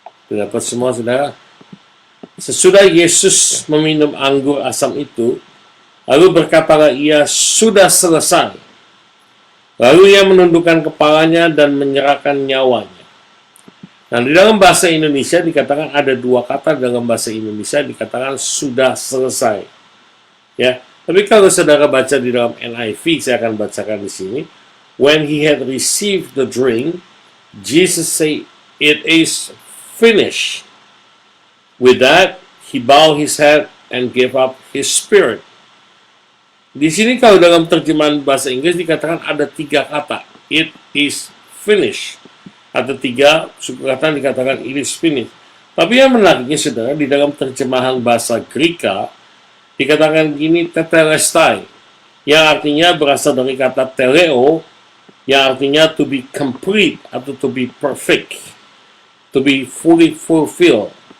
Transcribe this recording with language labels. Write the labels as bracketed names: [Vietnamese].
[Indonesian] Dapat semua, saudara? Sesudah Yesus meminum anggur asam itu, lalu berkatalah ia, sudah selesai. Lalu ia menundukkan kepalanya dan menyerahkan nyawanya. Nah, di dalam bahasa Indonesia dikatakan ada dua kata dalam bahasa Indonesia dikatakan sudah selesai. Ya, tapi kalau saudara baca di dalam NIV, saya akan bacakan di sini. [English] When he had received the drink, Jesus said, "It is finished." With that, he bowed his head and gave up his spirit. [Indonesian] Di sini kalau dalam terjemahan bahasa Inggris dikatakan ada tiga kata. [English] It is finished. [Indonesian] Ada tiga suku kata dikatakan [English] it is finished. [Indonesian] Tapi yang menariknya, saudara, di dalam terjemahan bahasa Greka dikatakan gini, tetelestai, yang artinya berasal dari kata teleo, yang artinya [English] to be complete [Indonesian] atau [English] to be perfect, to be fully fulfilled.